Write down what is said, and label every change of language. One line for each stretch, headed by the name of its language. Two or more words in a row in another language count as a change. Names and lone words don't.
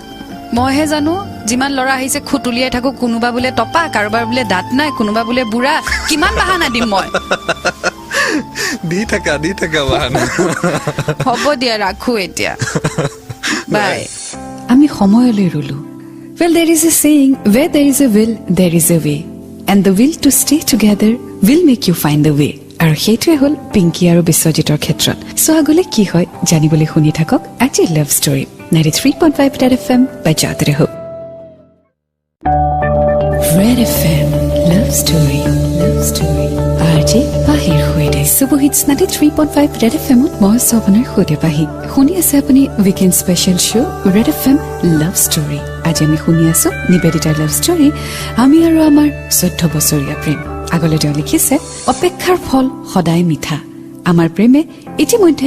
Assamese: মইহে জানো যিমান ল'ৰা আহিছে খুটুলিয়াই থাকো কোনোবা বোলে টপা কাৰোবাৰ বোলে দাঁত নাই কোনোবা বোলে বুঢ়া কিমান বাহানা দিম মই দি থাকা বাহানা হ'ব দিয়া ৰাখো এতিয়া বাই আমি সময়লৈ ৰলো
English: well there is a saying where there is a will there is a way and the will to stay together will make you find the way
Assamese: আৰু সেইটোৱে হ'ল পিংকি আৰু বিশ্বজিতৰ ক্ষেত্ৰত সো আগলৈ কি হয় জানিবলৈ শুনি থাকক আজি
English: love story
Assamese: 93.5 Red FM
Hindi: बजाते रहो
Assamese: Red FM Love Story
Hindi: आरजे बाहिर हुए सुबह
Assamese: 93.5 Red FM মই সপনৰ খুদে পাহি শুনি আছে আপুনি
English: weekend special show
Assamese: Red FM Love Story আজি আমি শুনি আছো নিবেদিতাৰ
English: love story
Assamese: আমি আৰু আমাৰ 14 বছৰীয়া প্ৰেম আগলৈ তেওঁ লিখিছে অপেক্ষাৰ ফল সদায় মিঠা আমাৰ প্ৰেমে ইতিমধ্যে